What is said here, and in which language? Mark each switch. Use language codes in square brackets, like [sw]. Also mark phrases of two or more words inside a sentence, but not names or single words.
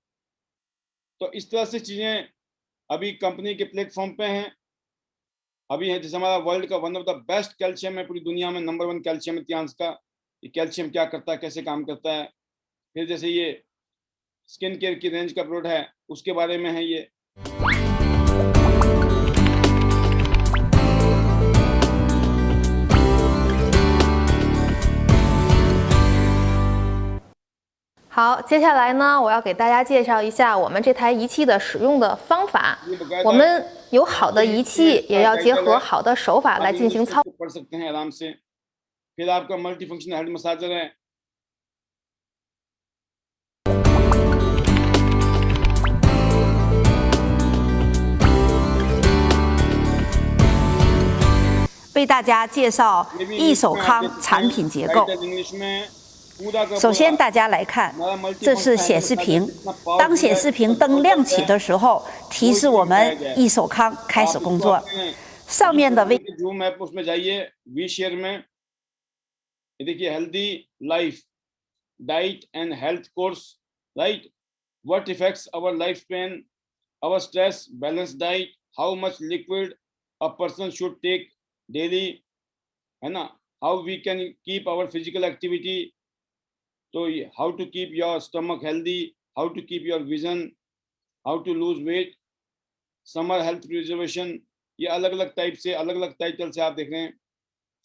[hi] तो इस तरह से चीजें अभी कंपनी के प्लेटफॉर्म पे हैं, अभी है, जैसे हमारा वर्ल्ड का [en] one of the best [hi] कैल्शियम है पूरी दुनिया में, नंबर 1 कैल्शियम है टियांस का। ये कैल्शियम क्या करता है, कैसे काम करता है, फिर जैसे ये [en] skin care [hi] की रेंज का प्रोडक्ट है, उसके बारे में है ये। [zh] 好，接下来呢，我要给大家介绍一下我们这台仪器的使用的方法。我们有好的仪器，也要结合好的手法来进行操。 [hi] पढ़ सकते हैं आराम से। फिर आपका [en] multi function head massager [hi] है। [zh] 为大家介绍易手康产品结构。首先，大家来看，这是显示屏。当显示屏灯亮起的时候，提示我们易手康开始工作。上面的微 [en] Zoom app [hi] उसमें जाइए, [en] we share [hi] में ये देखिए [en] healthy life, diet and health course, right, what effects our life span, our stress, balance diet, how much liquid a person should take daily, [hi] है ना, [en] how we can keep our physical activity, तो how to keep your stomach healthy, how to keep your vision, how to lose weight, summer health preservation, [hi] ये अलग अलग टाइप से, अलग अलग टाइटल से आप देख रहे हैं।